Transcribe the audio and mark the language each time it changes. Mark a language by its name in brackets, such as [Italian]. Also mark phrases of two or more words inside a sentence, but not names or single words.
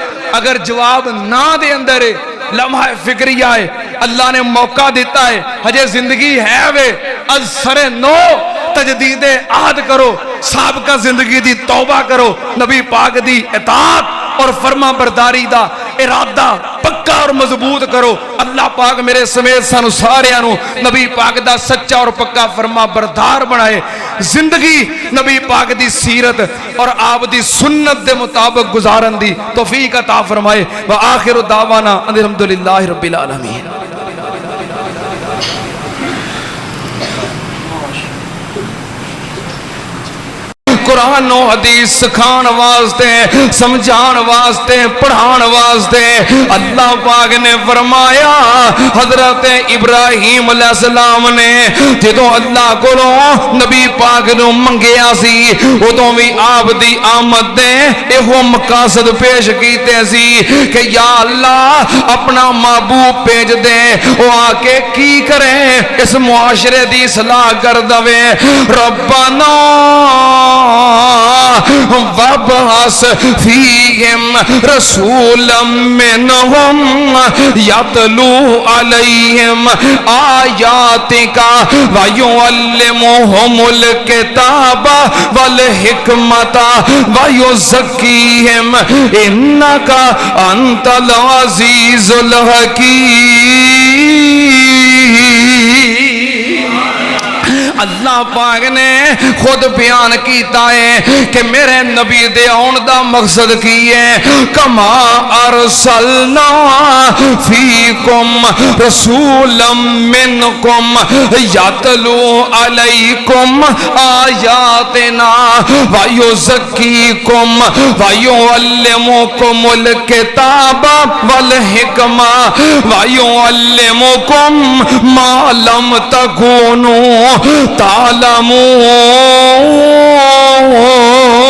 [Punjabi] اگر جواب نہ دے اندر ہے، لمحہ فکریہ ہے، اللہ نے موقع دیتا ہے، ہجے زندگی ہے وے، از سر نو تجدید عہد کرو، سابقہ زندگی دی توبہ کرو، نبی پاک دی اطاعت اور فرما برداری دا ارادہ پکا اور مضبوط کرو۔ اللہ پاک میرے سمیت سانو ساریاں نو نبی پاک دا سچا اور پکا فرما بردار بنائے، زندگی نبی پاک دی سیرت اور آپ دی سنت دے مطابق گزارن دی توفیق عطا فرمائے۔ [Arabic] وآخر دعوانا الحمدللہ رب العالمین۔ [Punjabi] قرآن و حدیث سکھان واسطے، سمجھان واسطے، پڑھان واسطے اللہ پاک نے فرمایا، حضرت ابراہیم علیہ السلام نے جدوں اللہ کو نبی پاک نو منگیا سی، ادوں بھی آپ دی آمد دے ایہو مقاصد پیش کیتے سی کہ یا اللہ اپنا محبوب بھیج دے، وہ آ کے کی کرے، اس معاشرے دی اصلاح کر دوے۔ [Arabic] ربنا وَابْعَثْ فِيهِمْ رَسُولًا مِّنْهُمْ يَتْلُو عَلَيْهِمْ آيَاتِكَ وَيُعَلِّمُهُمُ الْكِتَابَ وَالْحِكْمَةَ وَيُزَكِّيهِمْ إِنَّكَ أَنْتَ الْعَزِيزُ الْحَكِيمُ۔ [Punjabi] اللہ پاک نے خود بیان کیتا ہے کہ میرے نبی دے آن دا مقصد کی ہے [Arabic] کما ارسلنا فیکم رسولا منکم یتلو علیکم آیاتنا ویزکیکم ویعلمکم الکتاب والحکمہ ویعلمکم ما لم تکونوا تعلمون